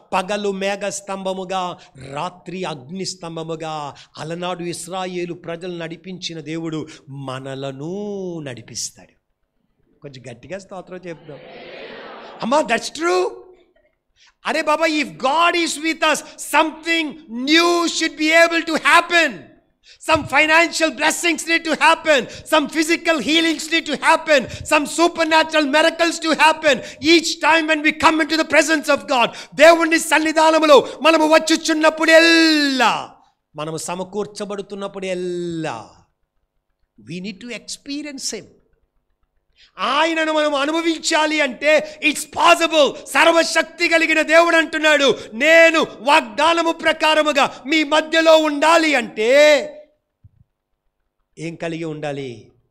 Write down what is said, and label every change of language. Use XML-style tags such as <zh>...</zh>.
<te>పగలు మేఘ స్తంభముగా, రాత్రి అగ్ని స్తంభముగా అలనాడు ఇశ్రాయేలు ప్రజలు నడిపించిన దేవుడు మనలను నడిపిస్తాడు. కొంచెం గట్టిగా స్తోత్రం చెప్దాం. అమ్మా,</te> <en>That's true. అరే బాబా, if God is with us, something new should be able to happen. Some financial blessings need to happen. Some physical healings need to happen. Some supernatural miracles to happen. Each time when we come into the presence of God,</en> <te>దేవుని సన్నిధానములో మనము వచ్చుచున్నప్పుడెల్లా, మనము సమకూర్చబడుతున్నప్పుడెల్లా,</te> <en>we need to experience him.</en> <te>ఆయనను మనం అనుభవించాలి అంటే</te> <en>It's possible.</en> <te>సర్వశక్తి కలిగిన దేవుడు అంటున్నాడు, నేను వాగ్దానము ప్రకారముగా మీ మధ్యలో ఉండాలి అంటే ఏం కలిగి ఉండాలి?</te>